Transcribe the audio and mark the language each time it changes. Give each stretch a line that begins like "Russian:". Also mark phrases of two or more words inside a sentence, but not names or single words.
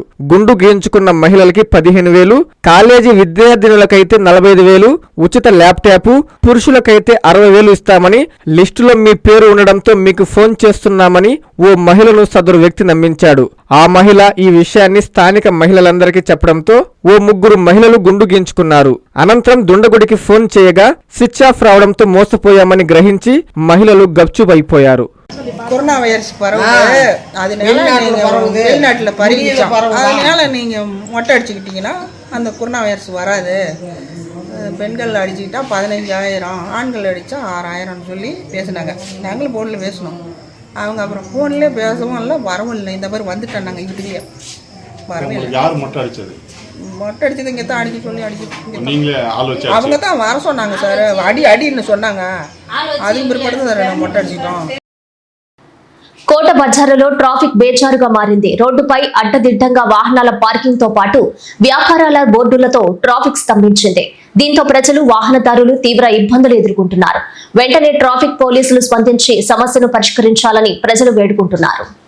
Telugu: గుండు గీయించుకున్న మహిళలకి 15,000, కాలేజీ విద్యార్థినులకైతే 45,000, ఉచిత ల్యాప్టాప్, పురుషులకైతే 60,000 ఇస్తామని, లిస్టులో మీ పేరు ఉండడంతో మీకు ఫోన్ చేస్తున్నామని ఓ మహిళను సదరు వ్యక్తి నమ్మించాడు. ఆ మహిళ ఈ విషయాన్ని స్థానిక మహిళలందరికీ చెప్పడంతో ఓ 3 మహిళలు గుండు గీయించుకున్నారు. అనంతరం దుండగుడికి ఫోన్ చేయగా
English: switch off
Telugu: రావడంతో మోసపోయామని గ్రహించి మహిళలు గప్చుపైపోయారు.
English: corona virus
Tamil: பரவுது, அதனால வெளிநாட்டில் பரவிச்சோம். அதனால நீங்கள் மொட்டை அடிச்சுக்கிட்டீங்கன்னா அந்த
English: corona virus
Tamil: வராது. பெண்கள் அடிச்சுக்கிட்டா 15,000, ஆண்கள் அடித்தா 6,000 சொல்லி பேசினாங்க. நாங்களும் ஃபோனில் பேசினோம். அவங்க அப்புறம் ஃபோன்லேயே பேசவும் இல்லை, வரவும் இல்லை. இந்த மாதிரி வந்துட்டோம் நாங்கள் வீட்டுலேயே. வரவே இல்லை. யார் மொட்டை அடிச்சது? மொட்டை அடிச்சது இங்கே தான் அடிக்க சொல்லி நீங்களே ஆள் வச்சு அவங்க தான் வர சொன்னாங்க சார். அடின்னு சொன்னாங்க. அதுவும் பிற்பாடு சார் நாங்கள் மொட்டை அடிச்சிட்டோம்.
Telugu: కోట బజారులో ట్రాఫిక్ బేజారుగా మారింది. రోడ్డుపై అడ్డదిడ్డంగా వాహనాల పార్కింగ్ తో పాటు వ్యాపారాల బోర్డులతో ట్రాఫిక్ స్తంభించింది. దీంతో ప్రజలు, వాహనదారులు తీవ్ర ఇబ్బందులు ఎదుర్కొంటున్నారు. వెంటనే ట్రాఫిక్ పోలీసులు స్పందించి సమస్యను పరిష్కరించాలని ప్రజలు వేడుకుంటున్నారు.